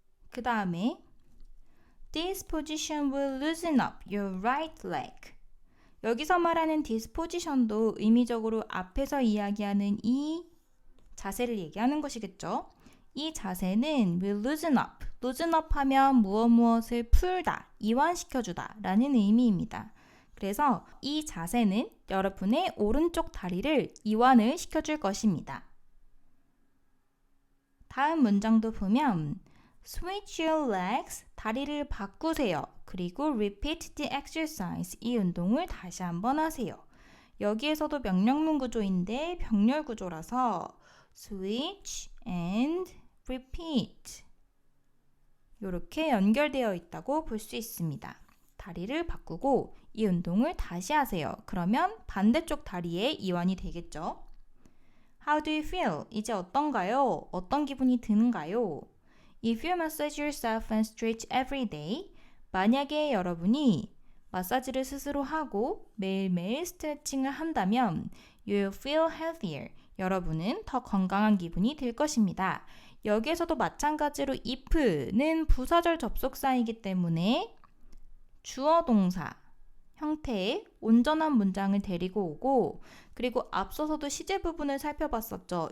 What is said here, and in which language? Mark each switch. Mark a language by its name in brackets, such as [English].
[Korean] 그 다음에 [English] This position will loosen up your right leg. [Korean] 여기서 말하는 this position도 의미적으로 앞에서 이야기하는 이 자세를 얘기하는 것이겠죠. 이 자세는 [English] will loosen up. [Korean] loosen up 하면 무엇을 풀다, 이완시켜주다 라는 의미입니다. 그래서 이 자세는 여러분의 오른쪽 다리를 이완을 시켜줄 것입니다. 다음 문장도 보면 [English] Switch your legs, [Korean] 다리를 바꾸세요. 그리고 [English] repeat the exercise, [Korean] 이 운동을 다시 한번 하세요. 여기에서도 명령문 구조인데 병렬 구조라서 [English] switch and repeat [Korean] 이렇게 연결되어 있다고 볼 수 있습니다. 다리를 바꾸고 이 운동을 다시 하세요. 그러면 반대쪽 다리에 이완이 되겠죠. [English] How do you feel? [Korean] 이제 어떤가요? 어떤 기분이 드는가요? [English] If you massage yourself and stretch every day, [Korean] 만약에 여러분이 마사지를 스스로 하고 매일매일 스트레칭을 한다면 [English] you will feel healthier. [Korean] 여러분은 더 건강한 기분이 들 것입니다. 여기에서도 마찬가지로 if는 부사절 접속사이기 때문에 주어 동사 형태의 온전한 문장을 데리고 오고 그리고 앞서서도 시제 부분을 살펴봤었죠.